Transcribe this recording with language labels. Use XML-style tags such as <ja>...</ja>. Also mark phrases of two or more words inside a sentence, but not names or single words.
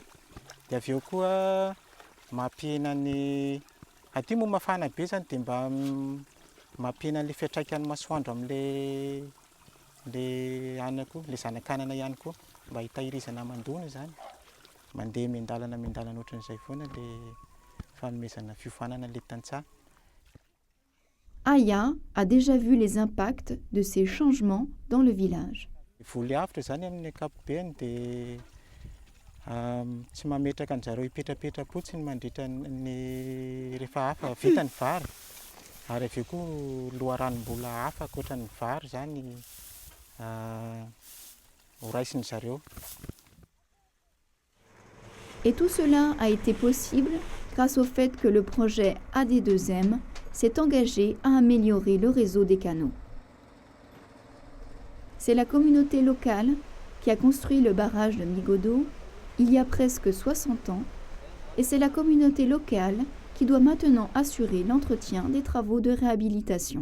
<mg>Dia avy eo koa mampihana ny aty moa mafana be zany dia mba mampihana an'le fiantraikan'ny masoandro amin'le anako le zanakanana ihany koa mba hitahirizana mandona zany mandeha miandalana ohatran'izay foana le fanomezana fiofanana le tantsaha.</mg> <fr>Aya a déjà vu les impacts de ces changements dans le village.</fr> <mg>Voly avitra zany amin'ny ankapobeny dia tsy mametraka an'zareo hipetrapetra fotsiny mandritra ny rehefa hafa vita ny vary ary avy eo koa loharanom-bola hafa ankoatra ny vary zany ho raisiny zareo.</mg> <fr>Et tout cela a été possible grâce au fait que le projet AD2M s'est engagé à améliorer le réseau des canaux. C'est la communauté locale qui a construit le barrage de Migodo il y a presque 60 ans et c'est la communauté locale qui doit maintenant assurer l'entretien des travaux de réhabilitation.</fr>